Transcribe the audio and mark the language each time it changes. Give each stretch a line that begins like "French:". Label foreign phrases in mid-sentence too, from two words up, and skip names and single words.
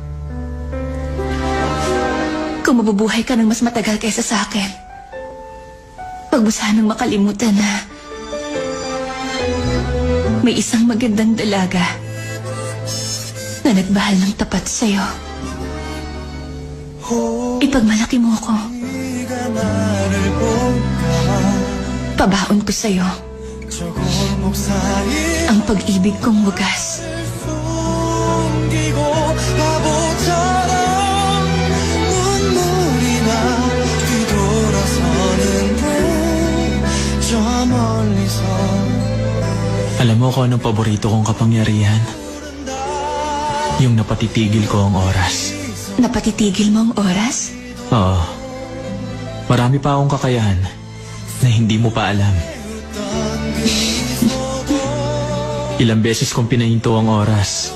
Filipino: Kung mabubuhay ka ng mas matagal kaysa sa akin, wag mo sanang makalimutan na may isang magandang dalaga na nagmahal ng tapat sa'yo. Ipagmalaki mo ako. Pabaon ko sa'yo ang pag-ibig kong wagas.
Korean: 바보처럼 눈물이 나 뒤돌아서는데 저 멀리서
Filipino: Alam mo kung anong paborito kong kapangyarihan? Yung napatitigil ko ang oras. Napatitigil mo ang oras? Oo. Marami pa akong kakayahan na hindi mo pa alam. Ilang beses kong pinahinto ang oras.